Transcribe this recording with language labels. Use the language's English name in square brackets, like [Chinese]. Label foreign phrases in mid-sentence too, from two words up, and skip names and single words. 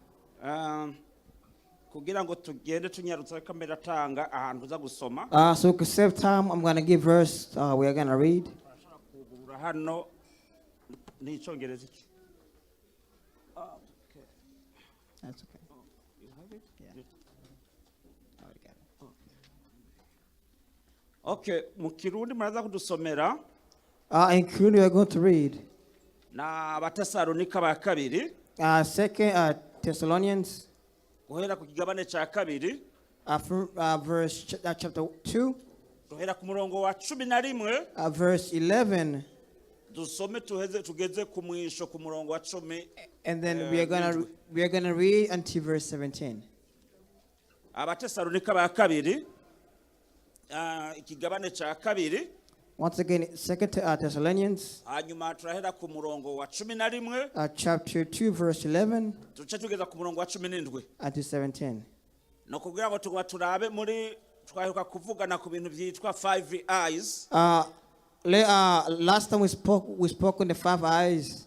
[English] So to save time, I'm going to give verse we are going to read. That's okay. You have it? Yeah. [Rundi] Okay, mu Kirundi muraza kudusomera. [English] In Kuri we are going to read. [Rundi] Na Abatesalonika ba kabiri. [English] 2 Thessalonians. [Rundi] Guhera ku kigabane ca kabiri. [English] Verse chapter 2. [Rundi] Guhera ku murongo wa 11. [English] Verse 11. [Rundi] Dusome tugeze ku mwisho ku murongo wa 10. [English] And then we are going to read until verse 17. [Rundi] Abatesalonika ba kabiri. Ikigabane ca kabiri. [English] Once again, 2 Thessalonians, chapter 2, verse 11 until 17. Last time we spoke on the 5 eyes.